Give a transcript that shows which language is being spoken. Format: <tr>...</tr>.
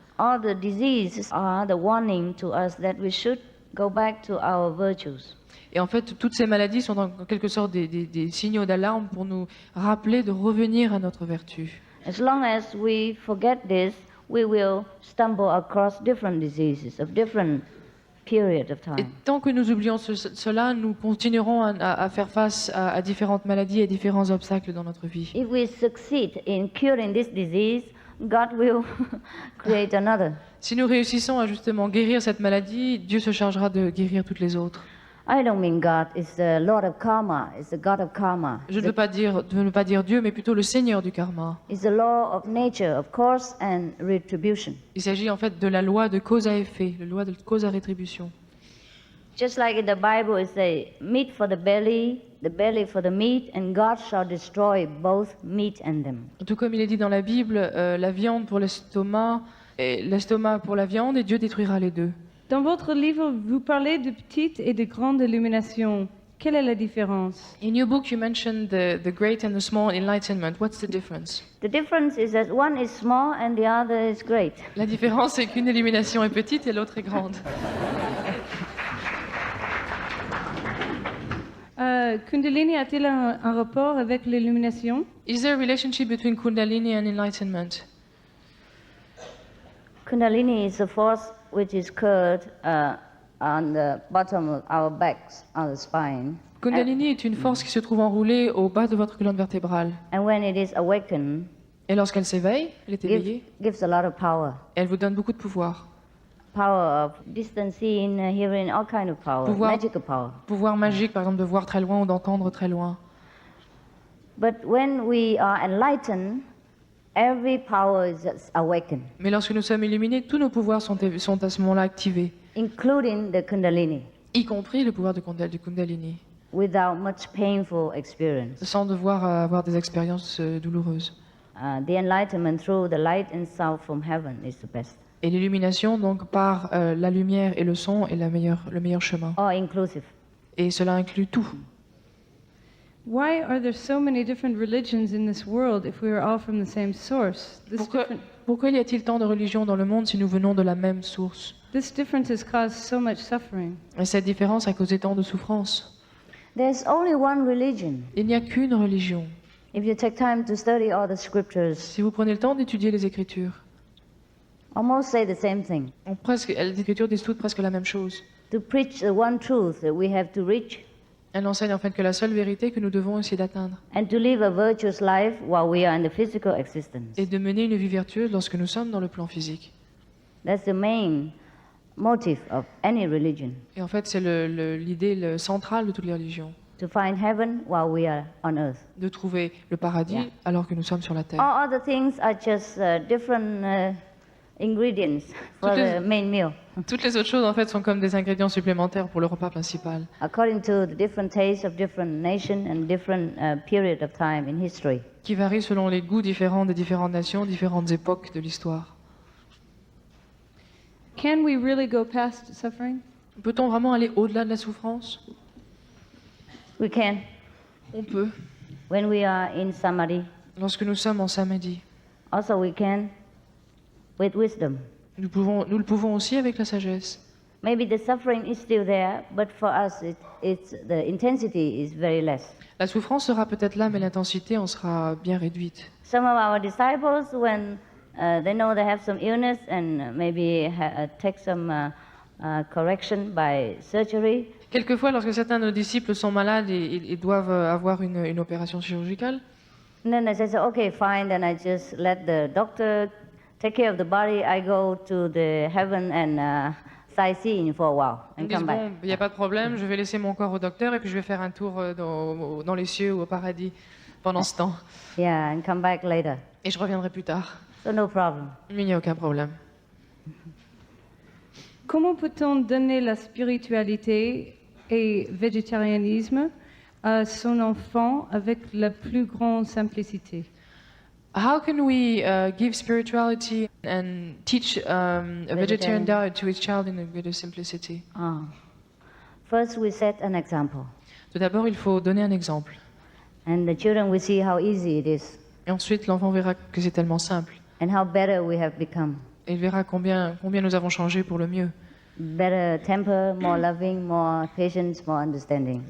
<en>All the diseases are the warning to us that we should go back to our virtues.</en> <fr>Et en fait, toutes ces maladies sont en quelque sorte des signaux d'alarme pour nous rappeler de revenir à notre vertu.</fr> <en>As long as we forget this, we will stumble across different diseases of different period of</en> <fr>Et</fr> <en>time.</en> <fr>tant que nous oublions cela, nous continuerons à faire face à différentes maladies et différents obstacles dans notre vie.</fr> <en>If we succeed in curing this disease, God will create another.</en> <fr>Si nous réussissons à justement guérir cette maladie, Dieu se chargera de guérir toutes les autres.</fr> <en>I don't mean God is the Lord of karma, is the God of karma.</en> <fr>Je ne veux pas dire Dieu, mais plutôt le Seigneur du karma.</fr> <en>It's the law of nature, of course, and retribution.</en> <fr>Il s'agit en fait de la loi de cause à effet, la loi de cause à rétribution.</fr> <en>Just like in the Bible, it says, meat for the belly for the meat, and God shall destroy both meat and them.</en> <fr>Tout comme il est dit dans la Bible, la viande pour l'estomac, et l'estomac pour la viande, et Dieu détruira les deux. Dans votre livre, vous parlez de petites et de grandes illuminations. Quelle est la différence?</fr> <en>In your book, you mentioned the great and the small enlightenment. What's the difference? The difference is that one is small and the other is great.</en> <fr>La différence, c'est qu'une illumination est petite et l'autre est grande. Kundalini a-t-il un rapport avec l'illumination?</fr> <en>Is there a relationship between Kundalini and enlightenment? Kundalini is a force which is curled on the bottom of our backs, on the spine.</en> <fr>Kundalini est une force qui se trouve enroulée au bas de votre colonne vertébrale.</fr> <en>And when it is awakened,</en> <fr>Et lorsqu'elle s'éveille, elle est éveillée,</fr> <en>gives a lot of power.</en> <fr>elle vous donne beaucoup de pouvoir.</fr> <en>Power of distancing, hearing, all kind of power,</en> <fr>Pouvoir-</fr> <en>magical power.</en> <fr>Pouvoir magique, par exemple, de voir très loin ou d'entendre très loin.</fr> <en>But when we are enlightened, every power is awakened,</en> <fr>Mais lorsque nous sommes illuminés, tous nos pouvoirs sont à ce moment-là activés,</fr> <en>including the Kundalini,</en> <fr>y compris le pouvoir du Kundalini,</fr> <en>without much painful experience.</en> <fr>sans devoir avoir des expériences douloureuses.</fr> <en>The enlightenment through the light and sound from heaven is the best,</en> <fr>Et l'illumination, donc, par la lumière et le son, est le meilleur chemin.</fr> <en>all inclusive.</en> <fr>Et cela inclut tout.</fr> <en>Why are there so many different religions in this world if we are all from the same source?</en> <fr>Pourquoi y a-t-il tant de religions dans le monde si nous venons de la même source?</fr> <en>This difference has caused so much suffering.</en> <fr>Et cette différence a causé tant de souffrance.</fr> <en>There's only one religion.</en> <fr>Il n'y a qu'une religion.</fr> <en>If you take time to study all the scriptures,</en> <fr>Si vous prenez le temps d'étudier les Écritures,</fr> <en>almost say the same thing.</en> <fr>les Écritures disent toutes presque la même chose.</fr> <en>To preach the one truth that we have to reach,</en> <fr>Elles enseignent en fait que la seule vérité que nous devons essayer d'atteindre</fr> <en>and to live a virtuous life while we are in the physical existence.</en> <fr>est de mener une vie vertueuse lorsque nous sommes dans le plan physique.</fr> <en>That's the main motive of any religion,</en> <fr>Et en fait, c'est l'idée centrale de toutes les religions,</fr> <en>to find heaven while we are on earth.</en> <fr>de trouver le paradis</fr> <en>Yeah.</en> <fr>alors que nous sommes sur la terre.</fr> <en>All other things are just different ingredients for</en> <fr>Toutes les-</fr> <en>the main meal,</en> <fr>Toutes les autres choses, en fait, sont comme des ingrédients supplémentaires pour le repas principal,</fr> <en>according to the different tastes of different nations and different period of time in history.</en> <fr>qui varient selon les goûts différents des différentes nations, différentes époques de l'histoire.</fr> <en>Can we really go past suffering?</en> <fr>Peut-on vraiment aller au-delà de la souffrance?</fr> <en>We can,</en> <fr>On peut.</fr> <en>when we are in samadhi.</en> <fr>Lorsque nous sommes en samadhi,</fr> <en>Also, we can with wisdom.</en> <fr>nous le pouvons aussi avec la sagesse.</fr> <en>Maybe the suffering is still there, but for us, the intensity is very less.</en> <fr>La souffrance sera peut-être là, mais l'intensité en sera bien réduite.</fr> <en>Some of our disciples, when they know they have some illness and maybe take some correction by surgery,</en> <fr>Quelquefois, lorsque certains de nos disciples sont malades et doivent avoir une opération chirurgicale,</fr> <en>and then they say, okay, fine, then I just let the doctor take care of the body. I go to the heaven and sightseeing for a while</en> <fr>ils</fr> <en>and</en> <fr>disent,</fr> <en>come back.</en> <fr>bon, il n'y a pas de problème, je vais laisser mon corps au docteur et puis je vais faire un tour dans les cieux ou au paradis pendant ce temps.</fr> <en>Yeah, and come back later.</en> <fr>Et je reviendrai plus tard.</fr> <en>So no problem.</en> <fr>Mais il n'y a aucun problème. Comment peut-on donner la spiritualité et végétarianisme à son enfant avec la plus grande simplicité?</fr> <en>How can we give spirituality and teach a vegetarian diet to his child in a greater simplicity? First, we set an example,</en> <fr>Tout d'abord, il faut donner un exemple.</fr> <en>and the children will see how easy it is</en> <fr>Et ensuite, l'enfant verra que c'est tellement simple.</fr> <en>and how better we have become.</en> <fr>Et il verra combien nous avons changé pour le mieux.</fr> <en>Better temper, more loving, more patience, more understanding.</en>